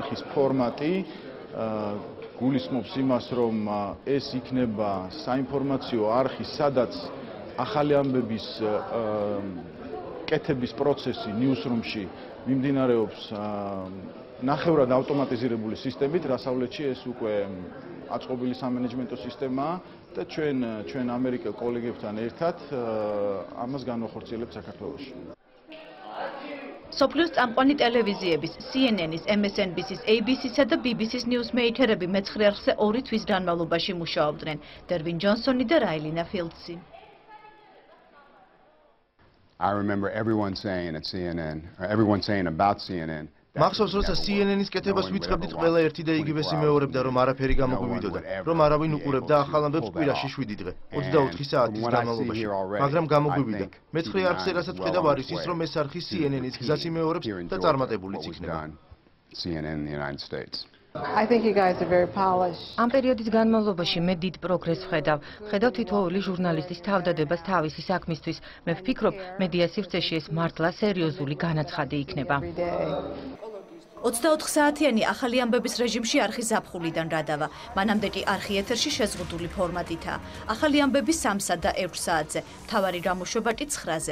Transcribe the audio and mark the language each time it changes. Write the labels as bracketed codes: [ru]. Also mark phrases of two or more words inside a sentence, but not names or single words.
[ka] არხის ფორმატი გულისხმობს იმას, რომ ეს იქნება საინფორმაციო არხი, სადაც ახალი ამბების კეთების პროცესი ნიუსრუმში მიმდინარეობს ნახევრად ავტომატიზირებული სისტემით, დასავლეთში ეს უკვე აწყობილი სამენეჯმენტო სისტემაა და ჩვენ ამერიკელ კოლეგებთან ერთად ამას განვახორციელებთ საქართველოში. სოფლიოს წამყვანი ტელევიზიების CNN-ის, MSNBC-ის, ABC-სა და BBC-ის ნიუსმეიკერები მეცხრე არხზე 2 თვის განმავლობაში მუშაობდნენ. დერვინ ჯონსონი და რაილინა ფილდსი. [en] I remember everyone saying at CNN, or everyone saying about CNN. [ka] მახსოვს, როცა CNN-ის კეთებას ვიწყებდით, ყველა ერთი და იგივესი მეორებდა, რომ არაფერი გამოგვივიდოდა, რომ არავინ უყურებდა ახალ ამბებს კვირაში 7 დღე, 24 საათის განმავლობაში, მაგრამ გამოგვივიდა. მეცხრე არხზე რასაც ვხედავ არის ის, რომ ეს არხი CNN-ის გზას იმეორებს და წარმატებულიც იქნება. [en] CNN in the United States. I think you guys are very polished. [ka] ამ პერიოდის განმავლობაში მე დიდ პროგრესს ვხედავ თითოეული ჟურნალისტის თავდადებას თავისი საქმისთვის. მე ვფიქრობ, მედია სივრცეში ეს მართლა სერიოზული განაცხადი იქნება. 24 საათიანი ახალი ამბების რეჟიმში არხი ზაფხულიდან გადავა. მანამდე კი არხი ეთერში შეზღუდული ფორმატითაა. ახალი ამბები 3 და 6 საათზე, მთავარი გამოშვება კი 9-ზე.